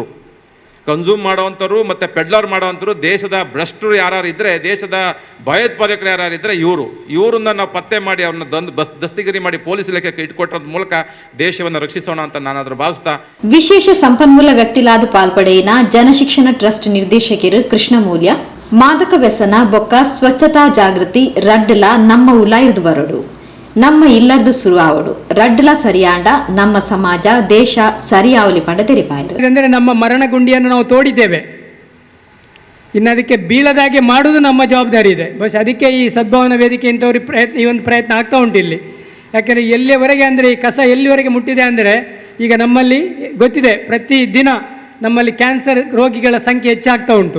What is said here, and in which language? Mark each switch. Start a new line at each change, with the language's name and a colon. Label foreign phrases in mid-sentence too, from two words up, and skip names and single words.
Kannada: ಕನ್ಸ್ಯೂಮ್ ಮಾಡುವಂಥವ್ರು ಮತ್ತು ಪೆಡ್ಲರ್ ಮಾಡುವಂಥವ್ರು ದೇಶದ ಭ್ರಷ್ಟರು ಯಾರು ಇದ್ದರೆ, ದೇಶದ ಭಯೋತ್ಪಾದಕರು ಯಾರು ಇದ್ದರೆ ಇವರನ್ನ ನಾವು ಪತ್ತೆ ಮಾಡಿ ಅವ್ರನ್ನ ದಸ್ತಗಿರಿ ಮಾಡಿ ಪೊಲೀಸ್ ಇಲಾಖೆಗೆ ಇಟ್ಕೊಟ್ಟರ ಮೂಲಕ ದೇಶವನ್ನು ರಕ್ಷಿಸೋಣ ಅಂತ ನಾನಾದರೂ ಭಾವಿಸ್ತಾ.
Tulu: ವಿಶೇಷ ಸಂಪನ್ಮೂಲ ವ್ಯಕ್ತಿಲಾದ ಪಾಲ್ಪಡೆಯಿನ ಜನಶಿಕ್ಷಣ ಟ್ರಸ್ಟ್ ನಿರ್ದೇಶಕರು ಕೃಷ್ಣಮೂಲ್ಯ ಮಾದಕ ವ್ಯಸನ ಬೊಕ್ಕ ಸ್ವಚ್ಛತಾ ಜಾಗೃತಿ ರಡ್ಡಲ ನಮ್ಮ ಉಲ ಇರ್ದು ಬರಡು ನಮ್ಮ ಇಲ್ಲರ್ದು ಶುರುವಾವಡು ರಡ್ಲ ಸರಿಯಾಂಡ ನಮ್ಮ ಸಮಾಜ ದೇಶ ಸರಿಯಾವಲಿ ಪಂಡ ತೆರಿಪಾಯಿರು.
Kannada: ಅಂದರೆ ನಮ್ಮ ಮರಣ ಗುಂಡಿಯನ್ನು ನಾವು ತೋಡಿದ್ದೇವೆ, ಇನ್ನು ಅದಕ್ಕೆ ಬೀಳದಾಗೆ ಮಾಡುವುದು ನಮ್ಮ ಜವಾಬ್ದಾರಿ ಇದೆ. ಬಸ್ ಅದಕ್ಕೆ ಈ ಸದ್ಭಾವನಾ ವೇದಿಕೆ ಇಂಥವ್ರಿಗೆ ಈ ಒಂದು ಪ್ರಯತ್ನ ಆಗ್ತಾ ಉಂಟು ಇಲ್ಲಿ. ಯಾಕೆಂದರೆ ಎಲ್ಲಿಯವರೆಗೆ ಅಂದರೆ ಈ ಕಸ ಎಲ್ಲಿವರೆಗೆ ಮುಟ್ಟಿದೆ ಅಂದರೆ, ಈಗ ನಮ್ಮಲ್ಲಿ ಗೊತ್ತಿದೆ ಪ್ರತಿ ದಿನ ನಮ್ಮಲ್ಲಿ ಕ್ಯಾನ್ಸರ್ ರೋಗಿಗಳ ಸಂಖ್ಯೆ ಹೆಚ್ಚಾಗ್ತಾ ಉಂಟು.